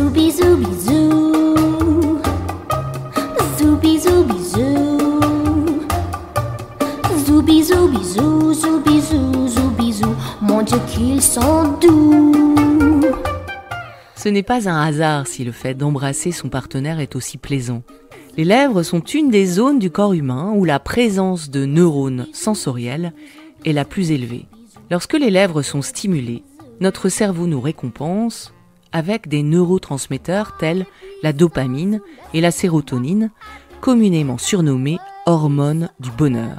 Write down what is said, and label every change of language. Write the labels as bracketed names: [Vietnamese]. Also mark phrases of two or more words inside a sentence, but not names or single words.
[French] Zoubi zoubi zou. Zoubi zoubi zou. Zoubi zoubi zou, zoubi zou, zoubi zou. Mon Dieu qu'ils sont doux. Ce n'est pas un hasard si le fait d'embrasser son partenaire est aussi plaisant. Les lèvres sont une des zones du corps humain où la présence de neurones sensoriels est la plus élevée. Lorsque les lèvres sont stimulées, notre cerveau nous récompense avec des neurotransmetteurs tels la dopamine et la sérotonine, communément surnommées hormones du bonheur.